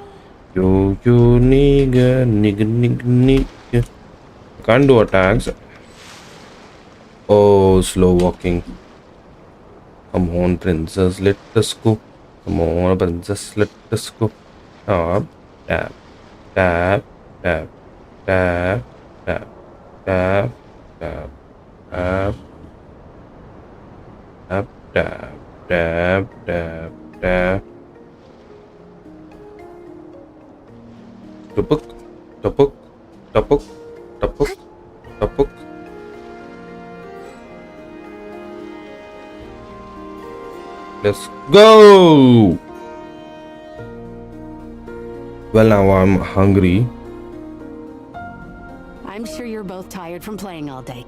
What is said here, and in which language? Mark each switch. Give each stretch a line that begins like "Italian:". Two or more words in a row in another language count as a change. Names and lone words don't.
English: Yo, nigga, nigga. Can't do attacks. Oh, slow walking. Come on, princess, let us go. Come on, princess, let us go. Tap, tap, tap, tap, tap, tap, tap, tap, tap, tap, tap, tap, tap, tap. Tupuk, tupuk, tupuk, tupuk, tupuk. Let's go! Well, now I'm hungry. I'm sure you're both tired from playing all day.